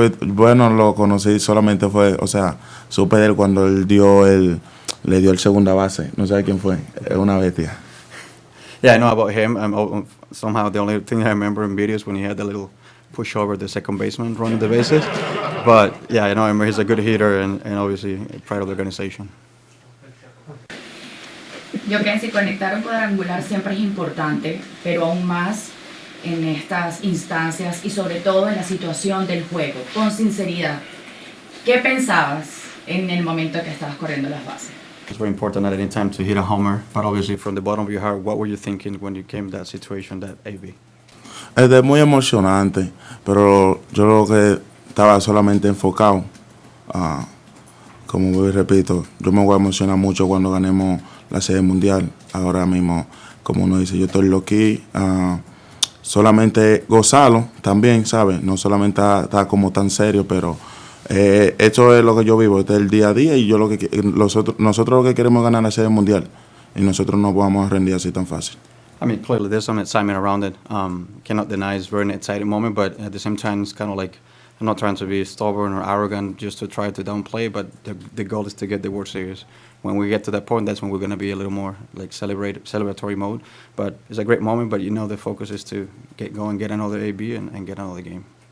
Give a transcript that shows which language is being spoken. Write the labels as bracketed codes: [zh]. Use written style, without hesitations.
[es] Bueno, lo conocí solamente supe de él cuando él le dio el segunda base. No sé quién fue. Es una bestia. [en] Yeah, I know about him. Somehow the only thing I remember in videos when he had the little pushover, the second baseman running the bases. But yeah, I know he's a good hitter and obviously pride of the organization. [es] Jhonkensy, conectar un cuadrangular siempre es importante, pero aún más en estas instancias y sobre todo en la situación del juego. Con sinceridad, ¿qué pensabas en el momento que estabas corriendo las bases? [en] It's very important at any time to hit a homer, but obviously from the bottom of your heart, what were you thinking when you came to that situation, that AB? [es] Es muy emocionante, pero yo lo que estaba solamente enfocado, como voy repito, yo me voy a emocionar mucho cuando ganemos la serie mundial. Ahora mismo, como uno dice, yo estoy loqui, solamente gozarlo también, ¿sabes? No solamente está como tan serio, pero esto es lo que yo vivo, este es el día a día, y nosotros lo que queremos es ganar la serie mundial, y nosotros no vamos a rendir así tan fácil. [en] I mean, clearly there's some excitement around it. Cannot deny it's a very exciting moment, but at the same time, it's kind of like, I'm not trying to be stubborn or arrogant just to try to downplay, but the goal is to get the World Series. When we get to that point, that's when we're going to be a little more like celebratory mode. But it's a great moment, but you know the focus is to get going, get another AB, and get another game.